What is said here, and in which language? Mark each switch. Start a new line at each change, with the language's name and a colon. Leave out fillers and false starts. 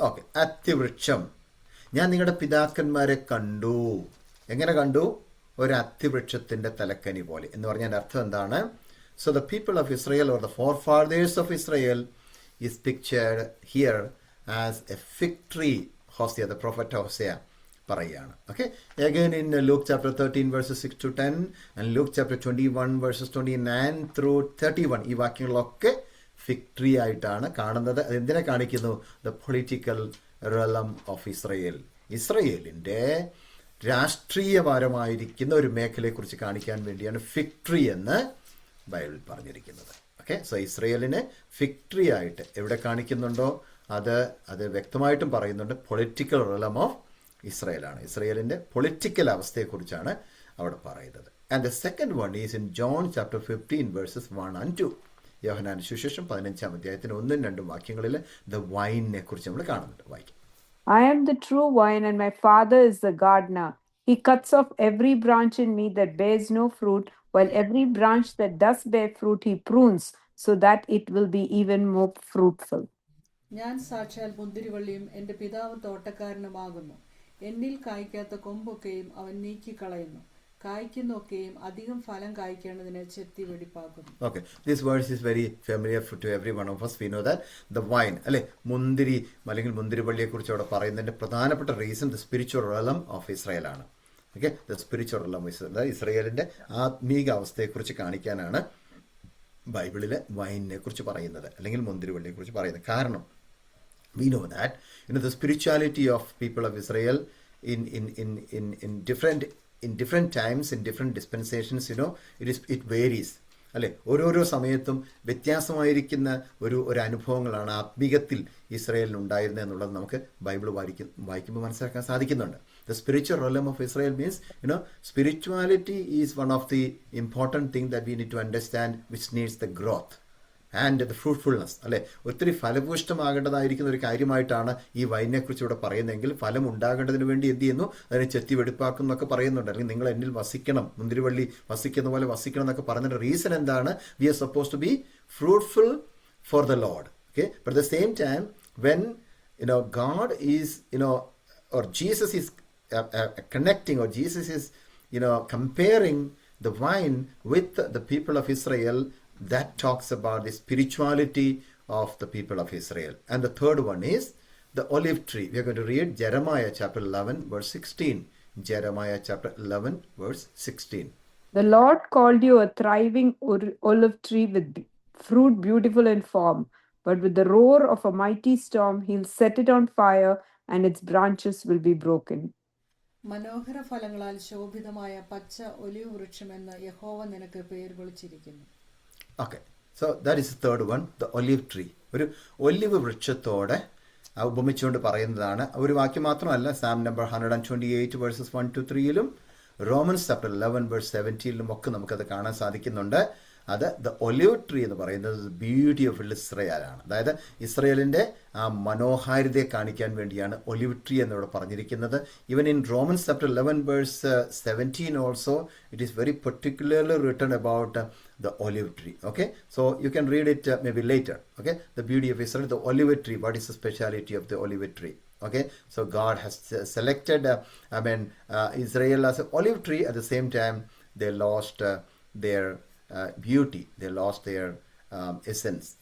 Malayalam: Okay, അത്തിവൃക്ഷം, ഞാൻ നിങ്ങളുടെ പിതാക്കന്മാരെ കണ്ടു. എങ്ങനെ കണ്ടു? ഒരു അത്തിവൃക്ഷത്തിന്റെ തലക്കനി പോലെ എന്ന് പറഞ്ഞാൽ അർത്ഥം എന്താണ്?
English: So the people of Israel or the forefathers of Israel is pictured here as a fig tree. Hosea, the prophet Hosea parayana. Okay, again in Luke chapter 13 verses 6 to 10 and Luke chapter 21 verses 29 through 31,
Malayalam: ഈ വാക്യങ്ങളൊക്കെ fig tree ആയിട്ടാണ് കാണുന്നത്. അതെന്തിനെ കാണിക്കുന്നു?
English: the political realm of Israel,
Malayalam: ഇസ്രയേലിൻ്റെ രാഷ്ട്രീയപരമായിരിക്കുന്ന ഒരു മേഖലയെക്കുറിച്ച് കാണിക്കാൻ വേണ്ടിയാണ് fig tree എന്ന് Bible പറഞ്ഞിരിക്കുന്നത്. ഓക്കെ, സോ ഇസ്രയേലിനെ ഫിഗ് ട്രീ ആയിട്ട് എവിടെ കാണിക്കുന്നുണ്ടോ അത് വ്യക്തമായിട്ടും പറയുന്നുണ്ട്
English: Political realm of ഇസ്രയേലാണ്.
Malayalam: ഇസ്രയേലിൻ്റെ പൊളിറ്റിക്കൽ അവസ്ഥയെക്കുറിച്ചാണ് അവിടെ പറയുന്നത്.
English: And the second one is in John chapter 15 verses 1 and 2.
Malayalam: യോഹന്നാൻ സുവിശേഷം 15-ാം അധ്യായത്തിന് 1-2 വാക്യങ്ങളിൽ ദ വൈനിനെ കുറിച്ച് നമ്മൾ കാണുന്നുണ്ട്. വായിക്കാം.
English: I am the true vine, and my Father is the gardener. He cuts off every branch in me that bears no fruit, while every branch that does bear fruit he prunes, so that it will be even more fruitful.
Malayalam: ഞാൻ സാക്ഷാൽ മുന്തിരിവള്ളിയും എൻ്റെ പിതാവ് തോട്ടക്കാരനുമാകുന്നു. എന്നിൽ കായ്ക്കാത്ത കൊമ്പൊക്കെയും അവൻ നീക്കിക്കളയുന്നു, കായ്ക്കുന്നൊക്കെയും അധികം ഫലം കായ്ക്കേണ്ടതിന് ചെത്തി വെടിപ്പാക്കുന്നു.
English: Okay, this verse is very familiar to every one of us. We know that the vine,
Malayalam: അല്ലെ, മുന്തിരി അല്ലെങ്കിൽ മുന്തിരിവള്ളിയെ കുറിച്ച് അവിടെ പറയുന്നതിന്റെ പ്രധാനപ്പെട്ട reason the spiritual realm of Israel ആണ്. ഓക്കെ,
English: the spiritual realm
Malayalam: ഇസ്രായേലിന്റെ ആത്മീക അവസ്ഥയെക്കുറിച്ച് കാണിക്കാനാണ് ബൈബിളിലെ വൈനിനെ കുറിച്ച് പറയുന്നത്, അല്ലെങ്കിൽ മുന്തിരിവള്ളിയെ കുറിച്ച് പറയുന്നത്.
English: കാരണം we know that the spirituality of people of Israel in different times, in different dispensations, it varies.
Malayalam: അല്ലെ, ഓരോരോ സമയത്തും വ്യത്യാസമായിരിക്കുന്ന ഒരു അനുഭവങ്ങളാണ് ആത്മീകത്തിൽ ഇസ്രായേലിന് ഉണ്ടായിരുന്നത് എന്നുള്ളത് നമുക്ക് ബൈബിൾ വായിക്കുമ്പോൾ മനസ്സിലാക്കാൻ സാധിക്കുന്നുണ്ട്.
English: The spiritual realm of Israel means, spirituality is one of the important thing that we need to understand, which needs the growth and the fruitfulness.
Malayalam: അല്ലെ, ഒത്തിരി ഫലഭൂഷ്ടമാകേണ്ടതായിരിക്കുന്ന ഒരു കാര്യമായിട്ടാണ് ഈ വൈനെ കുറിച്ച് ഇവിടെ പറയുന്നതെങ്കിൽ ഫലം ഉണ്ടാകേണ്ടതിന് വേണ്ടി എന്ത് ചെയ്യുന്നു? അതിനെ ചെത്തി വെടിപ്പാക്കും എന്നൊക്കെ പറയുന്നുണ്ട്. അല്ലെങ്കിൽ നിങ്ങൾ എന്നിൽ വസിക്കണം, മുന്തിരിവള്ളി വസിക്കുന്ന പോലെ വസിക്കണം എന്നൊക്കെ പറഞ്ഞതിന്റെ റീസൺ എന്താണ്?
English: We are suppose to be fruitful for the Lord. Okay, but at the same time when God is or Jesus is connecting, or Jesus comparing the wine with the people of Israel, that talks about the spirituality of the people of Israel. And the third one is the olive tree. We are going to read Jeremiah chapter 11 verse 16. Jeremiah chapter 11 verse 16. The Lord called you a thriving olive tree with fruit beautiful in form, but with the roar of a mighty storm, he'll set it on fire and its branches will be broken.
Malayalam: മനോഹര ഫലങ്ങളാൽ ശോഭിതമായ പച്ച olive വൃക്ഷമെന്ന് യഹോവ നിനക്ക് പേര് വിളിച്ചിരിക്കുന്നു.
English: Okay, so that is the third one, the olive tree.
Malayalam: ഒരു olive വൃക്ഷത്തോടെ ഉപമിച്ചുകൊണ്ട് പറയുന്നതാണ്. ഒരു വാക്യം മാത്രമല്ല, Psalm number 128 versus 1 to 3ലും romance chapter 11 verse 17ലും ഒക്കെ നമുക്കത് കാണാൻ സാധിക്കുന്നുണ്ട്. അത് ദ ഒലിവ് ട്രീ എന്ന് പറയുന്നത് ബ്യൂട്ടി ഓഫ് ഇസ്രയേലാണ്. അതായത് ഇസ്രയേലിൻ്റെ ആ മനോഹാരിതയെ കാണിക്കാൻ വേണ്ടിയാണ് ഒലിവ് ട്രീ എന്നിവിടെ പറഞ്ഞിരിക്കുന്നത്. Even in romance chapter 11 verse 17 also it is very particularly written about
English: the olive tree. Okay, so you can read it maybe later. Okay, the beauty of Israel, the olive tree. What is the speciality of the olive tree? Okay, so God has selected Israel as an olive tree. At the same time, they lost their beauty, they lost their essence.